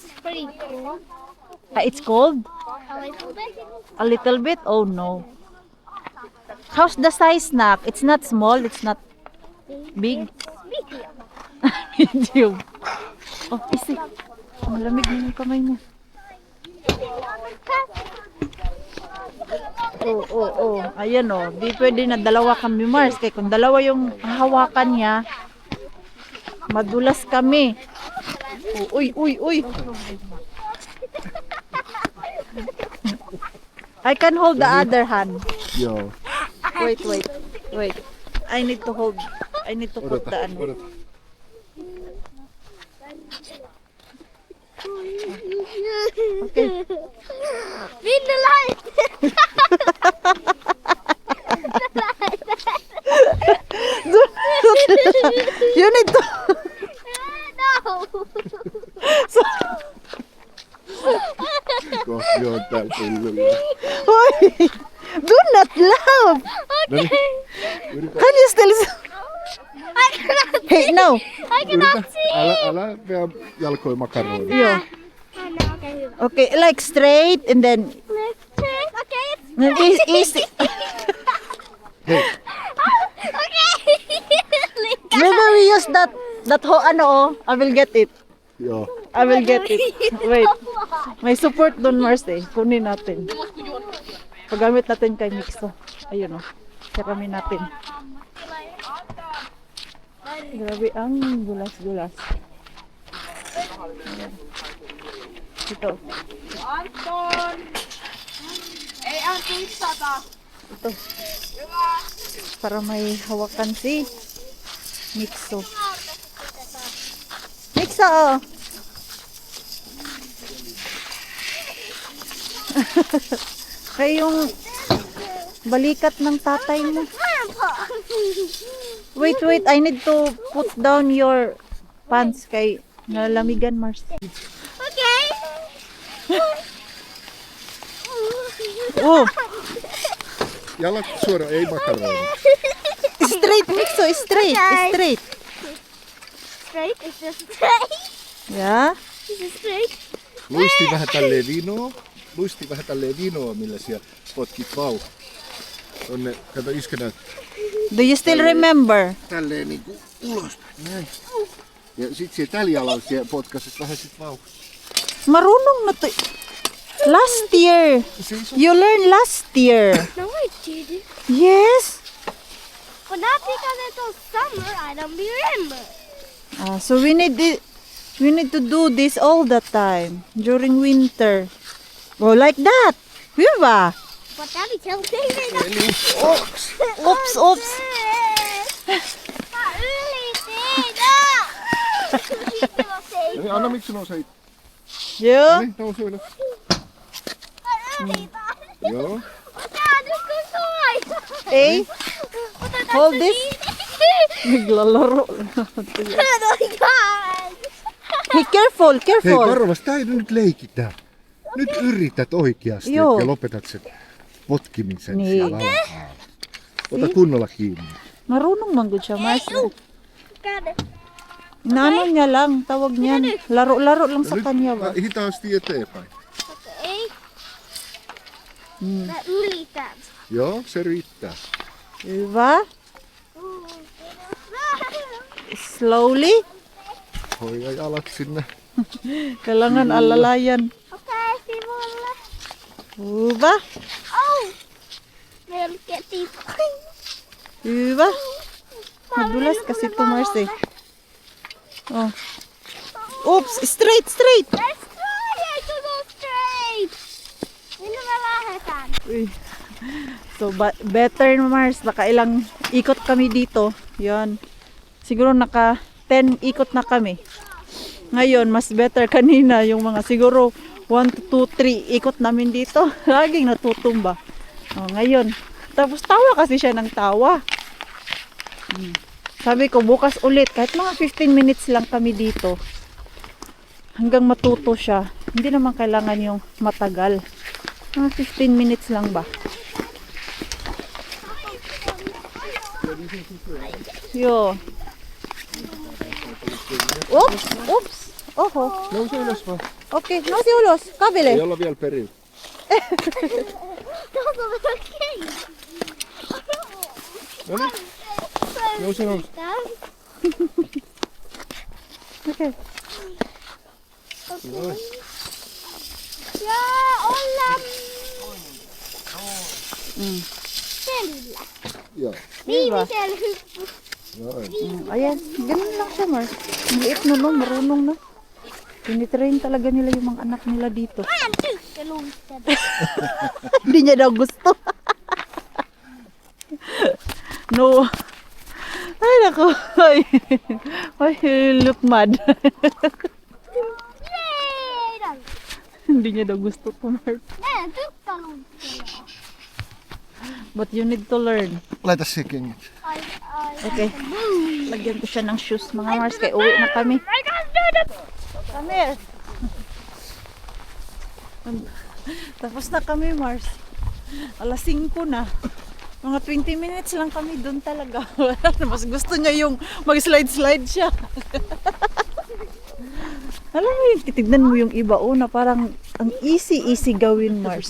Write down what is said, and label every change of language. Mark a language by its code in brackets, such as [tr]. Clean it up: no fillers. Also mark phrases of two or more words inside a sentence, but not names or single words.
[en] It's pretty cool. It's cold? A little bit. A little bit? Oh no. How's the size, Nak? It's not small, it's not big. Medium. Medium. [fi] Oh, isi. [tl] Malamig na yung kamay niya. Oo. Ayan oh. Di pwede na dalawa kami, Mars. Kaya kung dalawa yung hawakan niya, madulas kami. Oh, uy. [en] I can hold the other hand. [fi] Joo. [en] Wait. I need to put the ano. [fi] Odota. [en] Okay. Read the line. You need to. No. [fi] Kohti on täällä pyllyllä. [en] Hoy! Do not laugh! [fi] Noniin. Yritä. [en] Can you still... I cannot. Hey, no! I cannot see. [fi] Älä vea jalkoi makaronia. [en] Yo. [fi] No, okay, hyvä. [en] Okay, like straight and then... Okay. then easy. [fi] Hei, [en] Maybe we use that ano oh. I will get it. [fi] joo. [en] I will get it. Wait. [tl] May support doon, Mars eh. Kunin natin. Paggamit natin kay Mixo. Ayun oh. Karami natin. Grabe ang gulas-gulas. Ayan. Ito. Anton! [fi] Ei Antti istata! [tl] Ito. Para may hawakan si Mixo. Mixo! Oh. Kaya yung balikat ng tatay mo. [en] Wait. I need to put down your pants [tl] kay nalamigan, [en] Mars. Okay. Oh, [fi] Jalat suora, ei makaronia. [en] straight, Mixo, straight. Straight. Is this straight? Yeah. Is this straight? [fi] Luisti vähän tälleen vinoa, millä siellä potkit vauhtia. Tonne, kato iskenä [en] Do you still remember? [fi] tälleen niinku ulos. Näin. Ja sit siellä tällä jalalla siellä potkaset vähän sit vauhtia. [tl] Marunong na to. [en] Last year. [fi] Siis [en] You learned last year. No, I didn't. Yes. But not because it was summer, I don't remember. So we need to do this all the time during winter. Go like that. Viva. But that is something that [fi] Eli [en] Oops. [fi] Eli anna miksi nousee. [en] Yeah. [fi] Eli nouse ylös. Joo. [en] Hey, hold this. [tl] Naglalaro. Hey, careful. [fi] Hei Karvas, tää ei nyt leikitä. Nyt yrität oikeasti Joo. ja lopetat sen potkimisen Niin. siellä alhaalla. Ota kunnolla kiinni. [tl] Marunong man gud siya, Mars. Inaano niya lang, tawag niyan. Laro-laro lang sa kanya ba? [fi] Hitaasti eteenpäin. Joo, se riittää. [tl] Diba? Slowly. [fi] Hoida jalat sinne. [tl] Kailangan alalayan. [fi] Okay, sivulle. [tl] Diba? [fi] Oh! Melkein. [tl] Diba? Madulas kasi ito, Mars eh. [en] Oh. Oops, straight. Let's try to go straight. [fi] Minne me lähdetään? [tl] Uy. [en] So, better, [tl] Mars. Nakailang ikot kami dito. Yan. Siguro naka 10 ikot na kami. Ngayon, mas better kanina yung mga siguro 1, 2, 3 ikot namin dito. Laging natutumba. Oh, ngayon. Tapos tawa kasi siya ng tawa. Sabi ko, bukas ulit. Kahit mga 15 minutes lang kami dito. Hanggang matuto siya. Hindi naman kailangan yung matagal. Mga 15 minutes lang ba? Yo. [en] Oops. Oho. [fi] Nouse ylös vaan. Okei, nousi ulos. Ei Kabele. olla vielä perillä. Tuossa on okei. No niin, nousi. Okei. Noin. Ja ollaan Mm. selvillä. Joo. Viimeisellä hyppy. Noin. [tl] Ayan, ganun lang siya, Mars. Maliit na, no? Marunong na. Tinitrain talaga nila yung mga anak nila dito. [fi] Mä en tykkää lumista. [tl] Hindi niya daw gusto. No. Ay, naku. Ay, ay [en] look mad. [fi] Meidän. [tl] Hindi niya daw gusto to, Mars. [fi] Mä en tykkää lumista. [en] But you need to learn. [fi] Laita se kengät. Ai. [en] Okay. [tl] Lagyan ko siya ng shoes, mga Mars. Kaya uwi na kami. [en] I can't do that. Come here. [tl] Tapos na kami, Mars. Alas 5 na. Mga 20 minutes lang kami doon talaga. Mas gusto niya yung mag-slide-slide siya. Alam mo yun, titignan mo yung iba, na parang ang easy gawin, Mars.